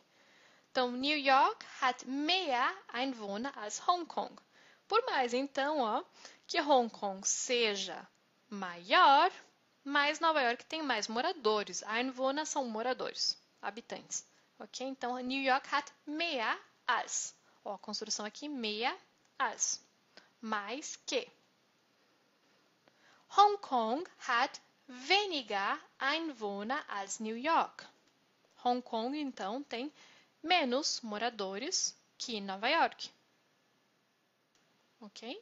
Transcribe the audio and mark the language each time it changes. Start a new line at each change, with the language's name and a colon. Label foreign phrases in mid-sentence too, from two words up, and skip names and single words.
Portuguese: Então,
German: New York hat mehr Einwohner als Hong Kong.
Portuguese: Por mais, então, ó, que Hong Kong seja maior, mas Nova York tem mais moradores. Einwohner são moradores, habitantes. Ok? Então,
German: New York hat mehr als.
Portuguese: Ó, a construção aqui,
German: mehr als.
Portuguese: Mais que.
German: Hong Kong hat weniger Einwohner als New York.
Portuguese: Hong Kong, então, tem menos moradores que Nova York. Ok?